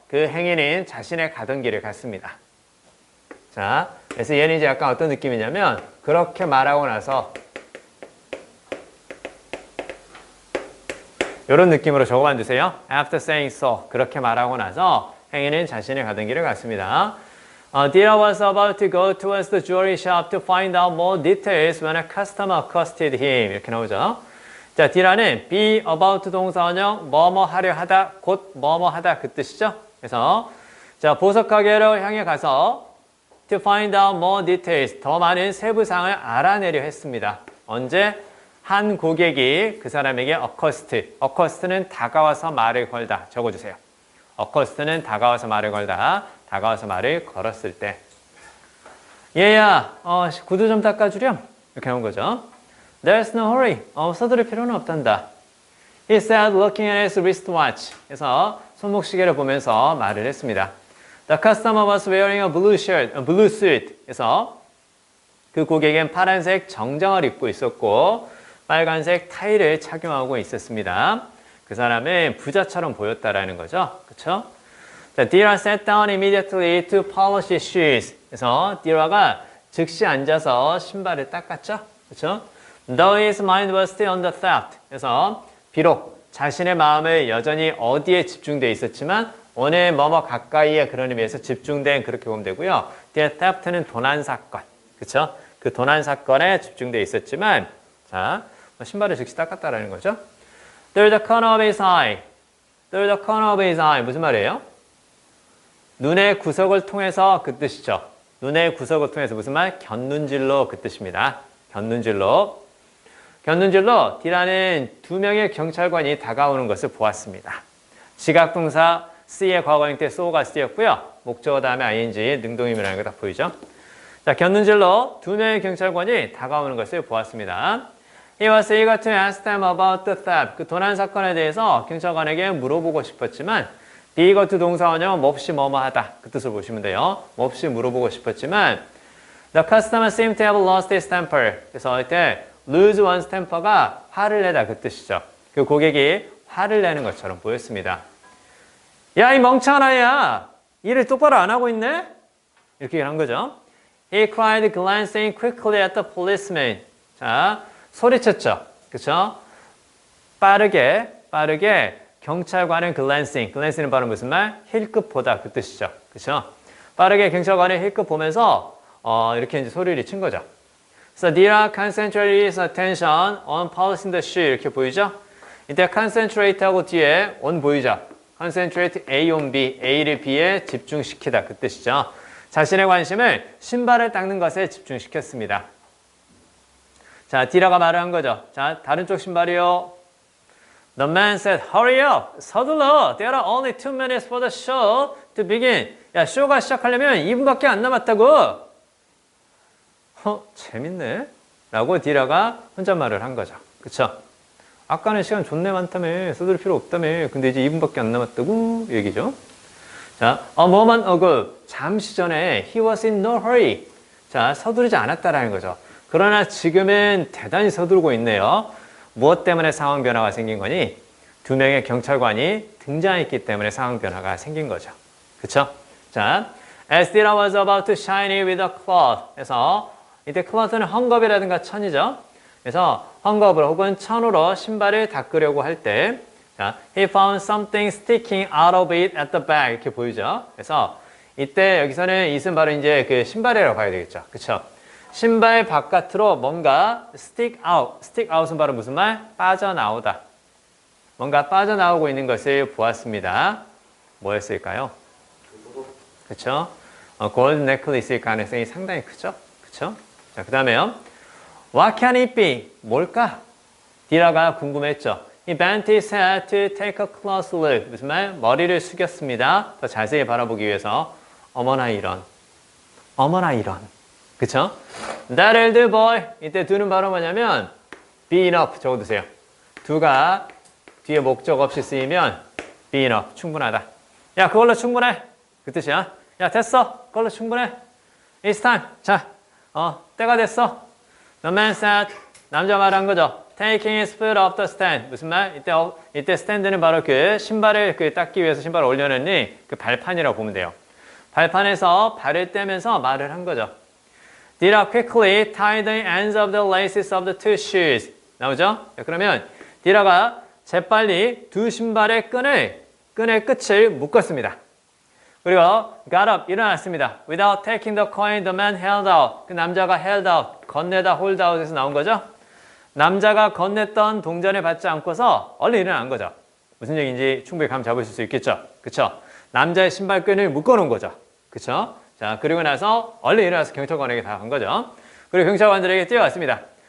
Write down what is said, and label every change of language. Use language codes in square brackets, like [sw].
[ko] 그 행인은 자신의 가던 길을 갔습니다. 자, 그래서 얘는 이제 약간 어떤 느낌이냐면 그렇게 말하고 나서 이런 느낌으로 적어만 두세요. [en] After saying so. [ko] 그렇게 말하고 나서 행인은 자신의 가던 길을 갔습니다. [en] Dira was about to go towards the jewelry shop to find out more details when a customer accosted him. [ko] 이렇게 나오죠. 자, Dira는 be about 동사원형 뭐뭐 하려 하다, 곧 뭐뭐 하다 그 뜻이죠. 그래서 자, 보석 가게로 향해 가서 [en] to find out more details, [ko] 더 많은 세부사항을 알아내려 했습니다. 언제? 한 고객이 그 사람에게 accost는 다가와서 말을 걸다. 적어주세요. accost는 다가와서 말을 걸다. 다가와서 말을 걸었을 때. 얘야, 구두 좀 닦아주렴. 이렇게 나온 거죠. [en] There's no hurry. [ko] 서두를 필요는 없단다. [en] He said, looking at his wristwatch. [ko] 그래서 손목시계를 보면서 말을 했습니다. [en] The customer was wearing a blue suit. [ko] 그래서 그 고객은 파란색 정장을 입고 있었고 빨간색 타이를 착용하고 있었습니다. 그 사람은 부자처럼 보였다라는 거죠. 그렇죠? [en] 자, Dira sat down immediately to polish his shoes. [ko] 그래서 Dira가 즉시 앉아서 신발을 닦았죠. 그렇죠? [en] Though his mind was still on the theft. [ko] 그래서 비록 자신의 마음을 여전히 어디에 집중되어 있었지만 오늘 뭐뭐 가까이에 그런 의미에서 집중된 그렇게 보면 되고요. The theft는 도난 사건. 그렇죠? 그 도난 사건에 집중되어 있었지만 자, 신발을 즉시 닦았다라는 거죠. [en] Through the corner of his eye. Through the corner of his eye. [ko] 무슨 말이에요? 눈의 구석을 통해서 그 뜻이죠. 눈의 구석을 통해서 무슨 말? 곁눈질로 그 뜻입니다. 곁눈질로. 곁눈질로 D라는 두 명의 경찰관이 다가오는 것을 보았습니다. 지각동사 C의 과거형 때 so가 쓰였고요. 목적어 다음에 ing, 능동임이라는 거 다 보이죠? 자, 곁눈질로 두 명의 경찰관이 다가오는 것을 보았습니다. [en] He was eager to ask them about the theft. [ko] 그 도난 사건에 대해서 경찰관에게 물어보고 싶었지만 be eager to 동사원형 몹시 뭐뭐하다. 그 뜻을 보시면 돼요. 몹시 물어보고 싶었지만 [en] The customer seemed to have lost his temper. [ko] 그래서 이때 lose one's temper가 화를 내다 그 뜻이죠. 그 고객이 화를 내는 것처럼 보였습니다. 야, 이 멍청한 아이야. 일을 똑바로 안 하고 있네? 이렇게 한 거죠. [en] He cried, glancing quickly at the policeman. [ko] 자, 소리쳤죠. 그렇죠? 빠르게 경찰관은 glancing은 바로 무슨 말? 힐끗 보다 그 뜻이죠. 그렇죠? 빠르게 경찰관을 힐끗 보면서 이렇게 이제 소리를 친 거죠. [en] So Dira concentrated his attention on polishing the shoe. [ko] 이렇게 보이죠? 이때 concentrate하고 뒤에 on 보이죠? concentrate A on B, A를 B에 집중시키다 그 뜻이죠. 자신의 관심을 신발을 닦는 것에 집중시켰습니다. 자, D라가 말을 한 거죠. 자, 다른 쪽 신발이요. [en] The man said, hurry up, [ko] 서둘러. [en] There are only 2 minutes for the show to begin. [ko] 야, 쇼가 시작하려면 2분밖에 안 남았다고. 재밌네. 라고 D라가 혼잣말을 한 거죠. 그쵸? 아까는 시간 존내 많다며. 서둘 필요 없다며. 근데 이제 2분밖에 안 남았다고 얘기죠. [en] 자, a moment ago. [ko] 잠시 전에 [en] he was in no hurry. [ko] 자, 서두르지 않았다라는 거죠. 그러나 지금은 대단히 서두르고 있네요. 무엇 때문에 상황 변화가 생긴 거니? 두 명의 경찰관이 등장했기 때문에 상황 변화가 생긴 거죠. 그쵸? [en] 자, as Dira was about to shine it with a cloth. [ko] 그래서 이때 cloth는 헝겊이라든가 천이죠. 그래서 헝겊으로 혹은 천으로 신발을 닦으려고 할 때, [en] 자, he found something sticking out of it at the back. [ko] 이렇게 보이죠. 그래서 이때 여기서는 이은 바로 이제 그 신발이라고 봐야 되겠죠. 그쵸? 신발 바깥으로 뭔가 stick out은 바로 무슨 말? 빠져나오다. 뭔가 빠져나오고 있는 것을 보았습니다. 뭐였을까요? 그쵸? 골드 넥클리스일 가능성이 상당히 크죠? 그쵸? 자, 그 다음에요. [en] What can it be? [ko] 뭘까? 디라가 궁금했죠. [en] He bent his head to take a close look. [ko] 무슨 말? 머리를 숙였습니다. 더 자세히 바라보기 위해서. 어머나 이런. [en] 그쵸? That elder boy. [ko] 이때 두는 바로 뭐냐면 be enough 적어두세요. 두가 뒤에 목적 없이 쓰이면 be enough. 충분하다. 야, 그걸로 충분해. 그 뜻이야. 야, 됐어. 그걸로 충분해. [en] It's time. [ko] 자, 때가 됐어. [en] The man said, [ko] 남자 말한 거죠. [en] taking his foot off the stand. [ko] 무슨 말? 이때 스탠드는 바로 그 신발을 닦기 위해서 신발을 올려놓는 그 발판이라고 보면 돼요. 발판에서 발을 떼면서 말을 한 거죠. [en] Dira quickly tie the ends of the laces of the two shoes. [ko] 나오죠? 자, 그러면 디라가 재빨리 두 신발의 끈의 끝을 묶었습니다. 그리고 [en] got up, [ko] 일어났습니다. [en] Without taking the coin, the man held out. [ko] 그 남자가 held out, 건네다 hold out에서 나온 거죠. 남자가 건넸던 동전을 받지 않고서 얼른 일어난 거죠. 무슨 얘기인지 충분히 감 잡으실 수 있겠죠. 그쵸? 남자의 신발끈을 묶어놓은 거죠. 그쵸? 자, 그리고 나서 얼른 일어나서 경찰관에게 다 간 거죠. 그리고 경찰관들에게 뛰어갔습니다.